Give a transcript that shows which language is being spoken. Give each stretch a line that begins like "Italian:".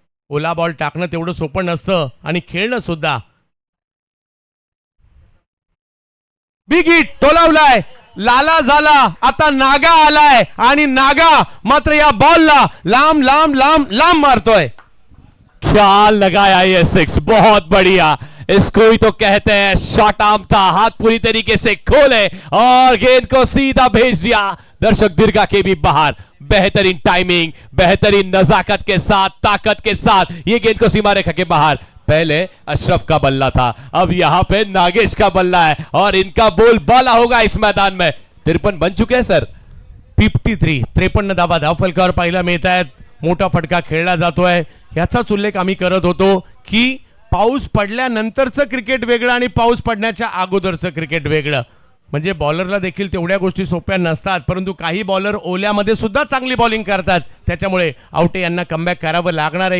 Marathi: ओला ball टाकणं तेवढं सोपं नसतं, आणि खेळणं सुद्धा। बिग हिट टोलावलाय, लाला झाला, आता नागा आलाय, आणि नागा मात्र या बॉलला लांब लांब लांब लांब मारतोय।
Hindi: क्या लगाया ये 6, बहुत बढ़िया। इसको ही तो कहते हैं शॉर्ट आर्म था, हाथ पूरी तरीके से खोले और गेंद को सीधा भेज दिया दर्शक दीर्घा के भी बाहर। बेहतरीन टाइमिंग, बेहतरीन नजाकत के साथ, ताकत के साथ ये गेंद को सीमा रेखा के बाहर। पहले अशरफ का बल्ला था, अब यहां पे नागेश का बल्ला है, और इनका बोलबाला होगा इस मैदान में। 53 बन चुके हैं सर।
Marathi: 53 धावा धाव फलकावर पाहायला मिळत आहेत। मोठा फटका खेळला जातोय, याचाच उल्लेख आम्ही करत होतो की पाऊस पडल्यानंतरचं क्रिकेट वेगळं आणि पाऊस पडण्याच्या अगोदरचं क्रिकेट वेगळं। म्हणजे बॉलरला देखील तेवढ्या गोष्टी सोप्या नसतात, परंतु काही बॉलर ओल्यामध्ये सुद्धा चांगली बॉलिंग करतात, त्याच्यामुळे आवटे यांना कमबॅक करावं लागणार आहे।